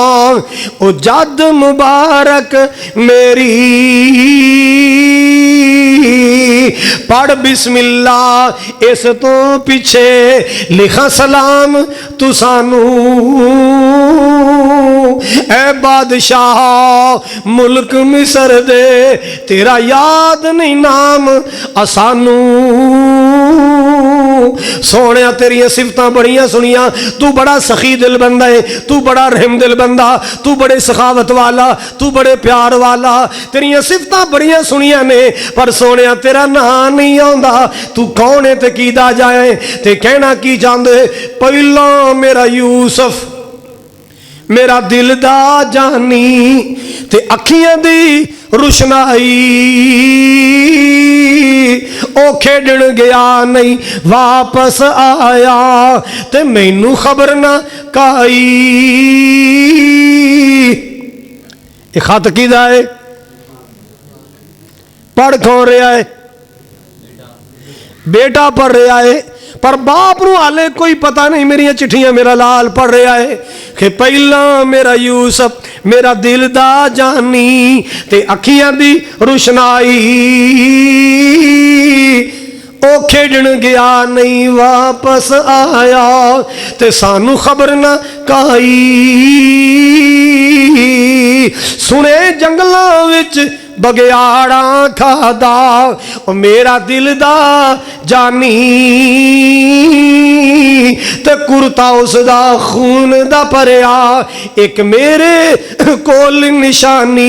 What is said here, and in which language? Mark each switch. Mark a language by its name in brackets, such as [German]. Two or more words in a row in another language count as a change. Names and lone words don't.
[Punjabi] او جد مبارک میری پڑھ بسم اللہ, اس تو پیچھے لکھا سلام تو سانو. اے بادشاہ ملک مصر دے, تیرا یاد نہیں نام اسانو. سونیا تیریاں صفتاں بڑیاں سنیاں, تو بڑا سخی دل بندہ ہے, تو بڑا رحم دل بندہ, تو بڑے سخاوت والا, تو بڑے پیار والا. تیریاں صفتاں بڑیاں سنیاں نے, پر سونیا تیرا نام نہیں آندا. تو کون ہے تے کی دا جائے تے کہنا کی چاندے؟ پہلا میرا یوسف میرا دل دا جانی, تے اکھیاں دی روشنائی او کھیڈن گیا نہیں واپس آیا تے مینوں خبر نہ کائی. یہ خط کیدا ہے؟ [Urdu] پڑھ کون رہا ہے؟ [Punjabi] بیٹا پڑھ رہا ہے، پر باپ نو حالے کوئی پتہ نہیں. میری چٹھیاں میرا لال پڑھ رہا ہے کہ پہلا میرا یوسف میرا دل دا جانی تے اکھیاں دی روشنائی او کھیڈن گیا نہیں واپس آیا تے سانو خبر نہ کائی. سنے جنگلاں وچ بگیاڑاں کھادا او میرا دل دا جانی تے کرتا اس دا خون دا پریا ایک میرے کول نشانی.